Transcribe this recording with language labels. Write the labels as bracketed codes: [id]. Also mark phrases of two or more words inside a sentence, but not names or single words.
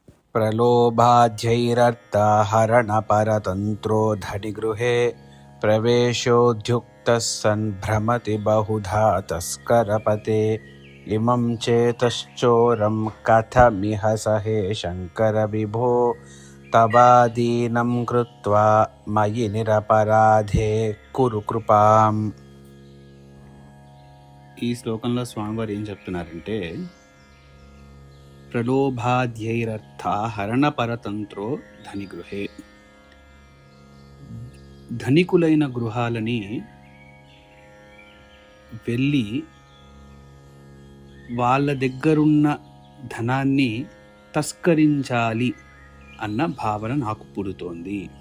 [sa] प्रलोभाध्यैरर्थहरणपरतन्त्रो धनिगृहे प्रवेशोद्युक्तः सन् भ्रमति बहुधा तस्करपते। इमं चेतश्चोरं कथमिह सहे शङ्कर विभो तवादीनं कृत्वा मयि निरपराधे కురు కృపాం. [te] ఈ శ్లోకంలో స్వామివారు ఏం చెప్తున్నారంటే, [sa] ప్రలోభాధ్యైరర్థ హరణపరతంత్రో ధనిగృహే, [te] ధనికులైన గృహాలని వెళ్ళి వాళ్ళ దగ్గరున్న ధనాన్ని తస్కరించాలి అన్న భావన నాకు పుడుతోంది.